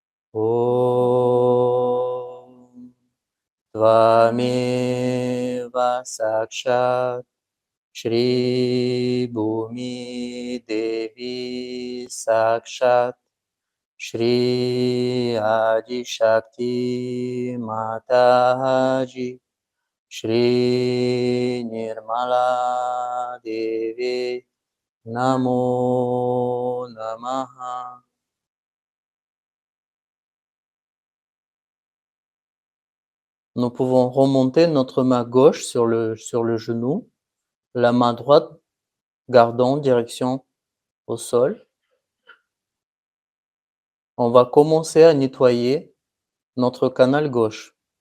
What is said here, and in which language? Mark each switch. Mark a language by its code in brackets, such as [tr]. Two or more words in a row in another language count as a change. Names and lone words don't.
[sa] ॐ त्वमेव साक्षात् श्री भूमि देवी साक्षात् श्री आदि शक्ति माताजी श्री निर्मला देवी नमो नमः. [fr] Nous pouvons remonter notre main gauche sur le genou, la main droite gardons direction au sol. On va commencer à nettoyer notre canal gauche.